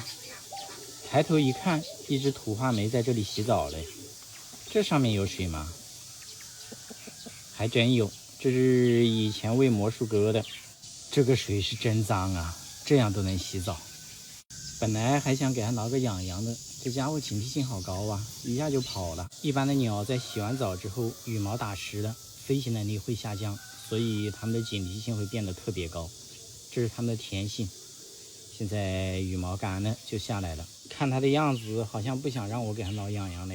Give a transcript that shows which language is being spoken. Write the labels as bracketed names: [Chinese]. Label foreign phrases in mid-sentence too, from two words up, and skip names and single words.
[Chinese] 抬頭一看，一只土話梅在這裡洗澡嘞。這上面有水嗎？還真有，這是以前餵魔術鴿的。這個水是真髒啊，這樣都能洗澡。本來還想給它撓個癢癢的，這家伙警惕性好高啊，一下就跑了。一般的鳥在洗完澡之後，羽毛打濕了，飛行能力會下降，所以它們的警惕性会變得特別高，這是它們的天性。現在羽毛乾了就下來了，看它的樣子好像不想讓我給它撓癢癢嘞。